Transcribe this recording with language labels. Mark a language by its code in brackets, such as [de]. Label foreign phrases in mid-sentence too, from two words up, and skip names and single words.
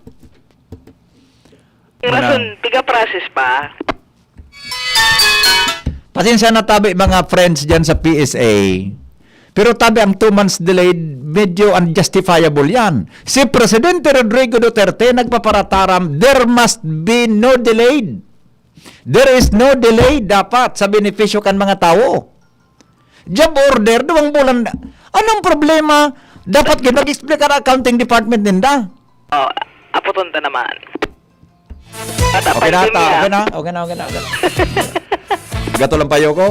[bik] Yung rason, tiga-process pa. Pasensya na tabi mga friends dyan sa PSA. Pero tabi ang 2 months delayed, medyo unjustifiable yan. Si Presidente Rodrigo Duterte nagpaparataram, [en] there must be no delayed. There is no delay [bik] dapat sa benepisyo kan mga tao. Job order, 2 bulan. Anong problema? Dapat mag-explain ka na accounting department ninda. Aputon ta naman. Okay na. Gato lang payo ko.